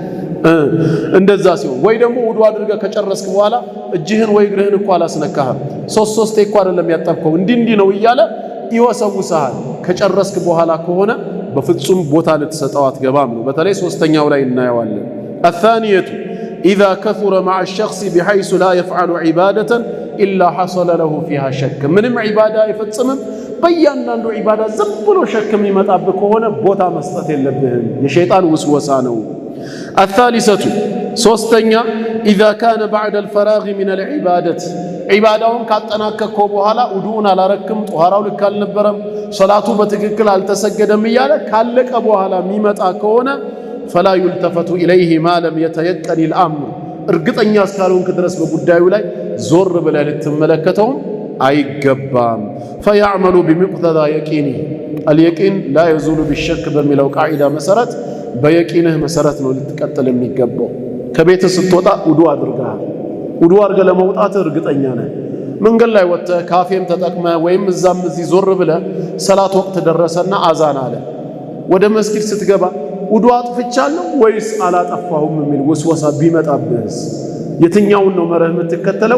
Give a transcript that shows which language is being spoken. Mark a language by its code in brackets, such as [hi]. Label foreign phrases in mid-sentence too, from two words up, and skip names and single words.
[am] እንደዛ ሲሆን ወይ ደግሞ ውዱ አድርገህ ከጨረስክ በኋላ እጅህን ወይ እግርህን እኮ አላስነካህም 3 እኮ አይደለም ያጠብከው እንዲህ ነው እያለ ይወሰውሳል። ከጨረስክ በኋላ ከሆነ በፍጹም ቦታ ልትሰጠው አትገባም ነው። በተለይ ሶስተኛው ላይ እናየዋለን። [ar] الثانية إذا كثر مع الشخص بحيث لا يفعل عبادة إلا حصل له فيها شك [am] ምንም ዒባዳ አይፈጽምም በእያንዳንዱ ዒባዳ ዝም ብሎ ሸክም ይመጣብህ ከሆነ ቦታ መስጠት የለብህም። የሸይጣን ውስወሳ ነው። الثالثة ሶስተኛ [ar] إذا كان بعد الفراغ من العبادة [am] ዒባዳውን ካጠናቀቅከው በኋላ ውዱእን አላረክም፣ ጧሃራው ልክ አልነበረም፣ ሶላቱ በትክክል አልተሰገደም እያለ ካለቀ በኋላ የሚመጣ ከሆነ [ar] فلا يلتفت إليه ما لم يتيقن الأمر [am] እርግጠኛ እስካልሆንክ ድረስ በጉዳዩ ላይ ዞር ብለህ ልትመለከተውም አይገባም። [ar] فيعمل بمقتضى يقينه اليقين لا يزول بالشك [am] በሚለው ቃዒዳ መሰረት በየቂንህ መሰረት ነው ልትቀጥል የሚገባው። ከቤት ስትወጣ ውዱእ አድርገሃል። ውዱእ አድርገህ ለመውጣት እርግጠኛ ነህ። መንገድ ላይ ወጥተህ ካፌም ተጠቅመህ ወይም እዛም እዚህ ዞር ብለህ ሰላት ወቅት ደረሰና አዛን አለ። ወደ መስጊድ ስትገባ ውዱእ አጥፍቻለሁ ወይስ አላጠፋሁም የሚል ወስወሳ ቢመጣብህስ የትኛውን ነው መርህ የምትከተለው?